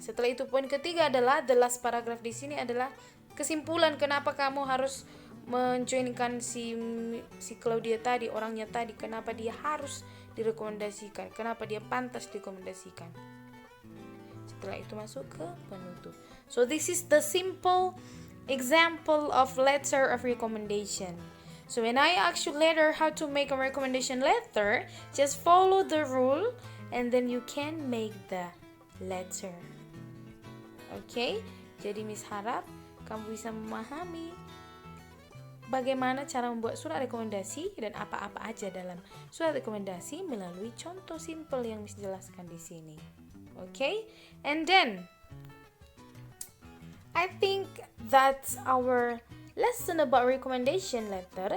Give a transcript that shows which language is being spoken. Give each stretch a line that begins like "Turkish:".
Indonesian: Setelah itu poin ketiga adalah
English: the last
Indonesian: paragraf di sini adalah kesimpulan kenapa kamu harus menjoinkan si Claudia tadi, orangnya tadi, kenapa dia harus direkomendasikan, kenapa dia pantas direkomendasikan. Setelah itu masuk ke penutup.
English: So this is the simple example of letter of recommendation. So when I ask you later how to make a recommendation letter, just follow the rule and then you can make the letter. Okay?
Indonesian: Jadi Miss harap kamu bisa memahami bagaimana cara membuat surat rekomendasi dan apa-apa aja dalam surat rekomendasi melalui contoh simple yang Miss jelaskan di sini.
English: Okay? And then I think that's our lesson about recommendation letter.